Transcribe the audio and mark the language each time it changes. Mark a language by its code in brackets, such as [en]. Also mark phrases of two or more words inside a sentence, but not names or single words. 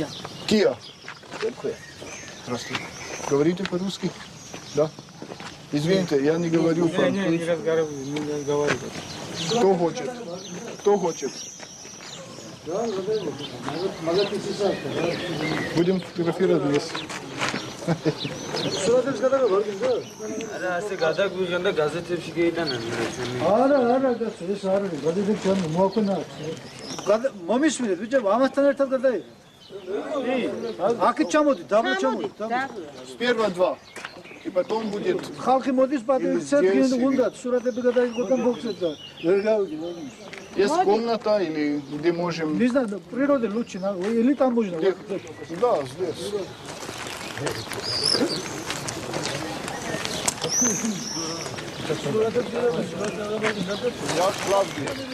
[ru] Кия. Здравствуйте. Говорите по-русски? Да? Извините, я не говорю по-русски. Не разговариваю. Кто хочет? Кто хочет? Будем фотографировать вместе. [ka] მომისმინეთ ბიჭო, ამასთან ერთად გადაიღე. აქეთ ჩამოდი, დაბლა ჩამოდი. [ru] Сперва 2. И потом будет... [ka] ხალხი მოდის პატრიცეთ უნდა სურათები გადაიღო და მოგცეთ და ვერ გავიგე. [ru] Есть комната или где можем... Не знаю, природа лучше, или там можно. Да, здесь. Я Клавдия.